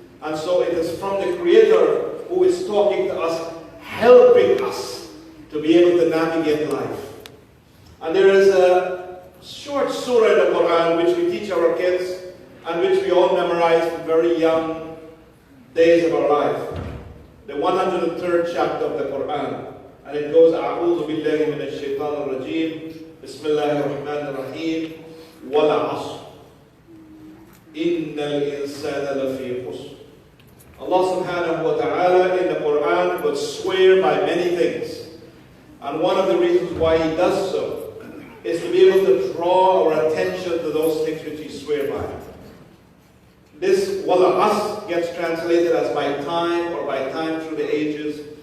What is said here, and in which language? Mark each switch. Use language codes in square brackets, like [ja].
[en] And so it is from the Creator who is talking to us, helping us to be able to navigate life. And there is a short surah in the Quran which we teach our kids and which we all memorize from very young days of our life. The 103rd chapter of the Quran. [ar] And it goes, أعوذ بالله من الشيطان الرجيم بسم الله الرحمن الرحيم والعصر إن الإنسان لفي خسر. [en] Allah subhanahu wa ta'ala in the Quran would swear by many things. And one of the reasons why he does so is to be able to draw our attention to those things which he swear by. This wala'as gets translated as by time or by time through the ages.